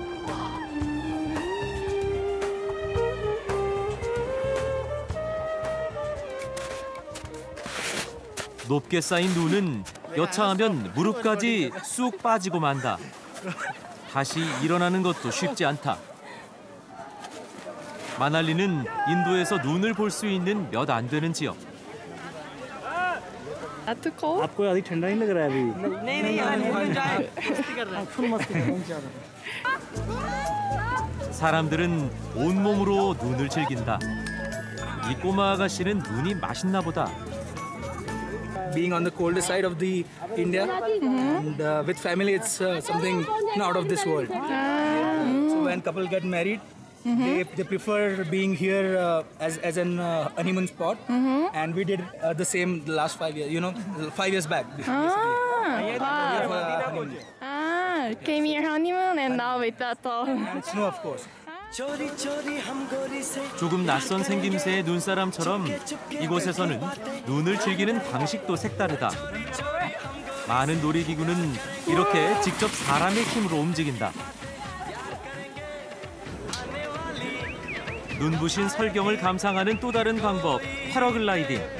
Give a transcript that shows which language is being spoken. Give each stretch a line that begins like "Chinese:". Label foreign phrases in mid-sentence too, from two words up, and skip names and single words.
Korean: 높게 쌓인 눈은 여차하면 무릎까지 쑥 빠지고 만다. 다시 일어나는 것도 쉽지 않다. 마날리는 인도에서 눈을 볼 수 있는 몇 안 되는 지역.
English: Too cold?
Hindi: आपको अभी ठंडा नहीं लग रहा है अभी? नहीं फुल मस्ती कर रहे हैं।
Korean: 사람들은 온몸으로 눈을 즐긴다. 이 꼬마 아가씨는 눈이 맛있나 보다.
English: Being on the colder side of the India and with family, it's something out of this world. So when couple get married, they prefer being here as an honeymoon spot, and we did the same the last 5 years. 5 years back. Came here honeymoon and now with that all. And snow, of course.
Korean: 조금 낯선 생김새의 눈사람처럼 이곳에서는 눈을 즐기는 방식도 색다르다. 많은 놀이기구는 이렇게 직접 사람의 힘으로 움직인다. 눈부신 설경을 감상하는 또 다른 방법, 패러글라이딩.